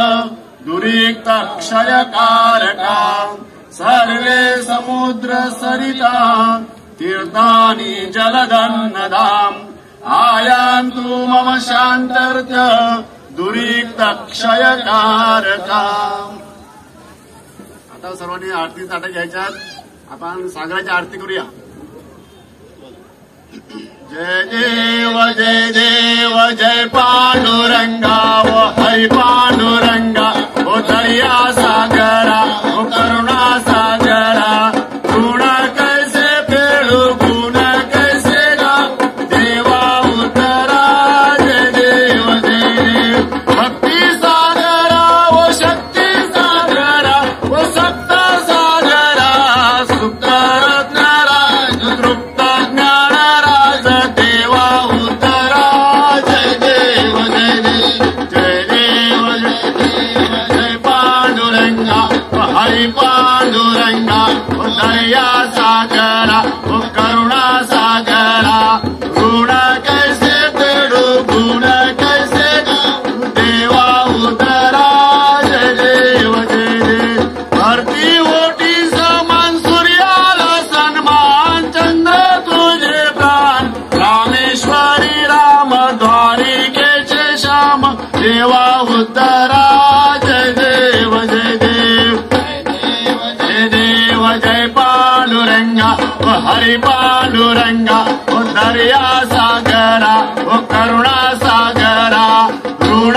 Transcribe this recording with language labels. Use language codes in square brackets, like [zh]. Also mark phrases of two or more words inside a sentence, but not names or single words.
[sa] दुरिक्तक्षयकारका सर्वे समुद्र सरिता तीर्थानि जलदन्नदाम् आयान्तु मम शान्त्यर्थ दुरिक्तक्षयकारका। [mr] आता सर्वांनी आरती ताटा घ्यायच्यात. आपण सागराची आरती करूया. जय देव जय देव जय पांडुरंगा वो हरि पांडुरंगा वो दया सागरा वो करुणा सागरा गुण कैसे फेडू गुण कैसे गा देवा उतरा जय देव भक्ती सागरा वो शक्ती सागरा वो सप्त सागरा सुप्त रत्नराज तृप्त ज्ञानराज देवा उतरा जय देव जय देव जय देव जय देव जय पांडुरंगा हरि पांडुरंगा दया सागरा वो करुणा सागरा गुण कैसे फेडू गुण कैसे देवा उतरा जय देव जय देव भरती ओटी समान सूर्याला सन्मान चंद्र तुझे प्राण रामेश्वरी राम द्वारिकेचे श्याम देवा उतरा जय देव जय देव जय देव जय पांडुरंगा वो हरि पांडुरंगा वो दर्या सागरा वो करुणा सागरा गुण